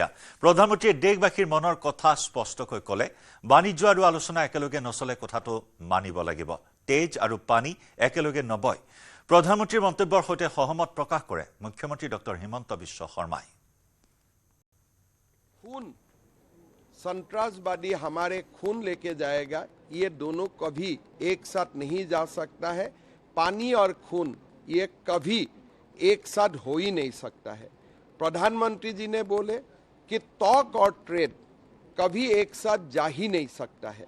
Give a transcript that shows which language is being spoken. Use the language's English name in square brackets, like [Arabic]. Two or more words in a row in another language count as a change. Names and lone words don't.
[Assamese] প্ৰধানমন্ত্ৰীয়ে দেশবাসীৰ মনৰ কথা স্পষ্টকৈ ক'লে, বাণিজ্য আৰু আলোচনা একেলগে নচলে কথাটো মানিব লাগিব। তেজ আৰু পানী একেলগে নবয়। প্ৰধানমন্ত্ৰীৰ মন্তব্যৰ সৈতে সহমত প্ৰকাশ কৰে মুখ্যমন্ত্ৰী ডক্টৰ হিমন্ত বিশ্ব শৰ্মাই। [Hindi] खून संतरासवादी हमारे खून लेके जाएगा, ये दोनों कभी एक साथ नहीं जा सकता है। पानी और खून ये कभी एक साथ हो ही नहीं सकता है। प्रधानमंत्री जी ने बोले कि टॉक और ट्रेड कभी एक साथ जा ही नहीं सकता है।